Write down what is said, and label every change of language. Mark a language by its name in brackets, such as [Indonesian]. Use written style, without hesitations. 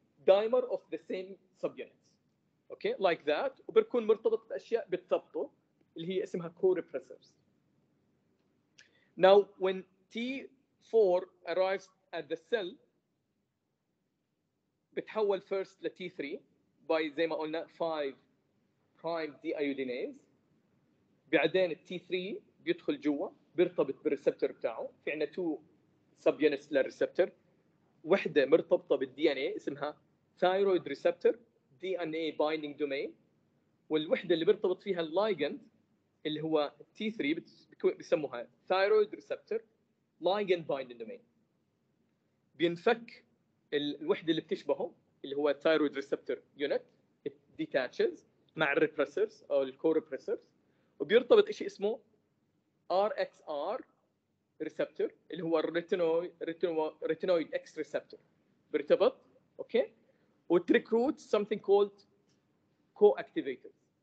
[English] dimer of the same subunits. Okay, like that. [Arabic] وبيكون مرتبط باشياء بتثبطه اللي هي اسمها co-repressors. [English] Now, when T4 arrives at the cell, بتحول first ل T3 by [Arabic] زي ما قلنا [English] 5 prime deiodinase. [Arabic] بعدين ال T3 بيدخل جوا بيرتبط بالريسبتور بتاعه. في عندنا 2 subunits للريسبتور. وحده مرتبطه بالدي ان اي اسمها ثايرويد ريسبتور دي ان اي بايندينج دومين، والوحده اللي بيرتبط فيها اللايجند اللي هو تي 3 بيسموها ثايرويد ريسبتور لايجند بايندينج دومين. بينفك الوحده اللي بتشبهه اللي هو ثايرويد ريسبتور يونت ديتاتشز مع الريبريسرز او الكوريبريسرز، وبيرتبط شيء اسمه ار اكس ار ريسبتور اللي هو الريتينويد اكس ريسبتور بيرتبط. اوكي، وتريكروت [English] something called co-activators.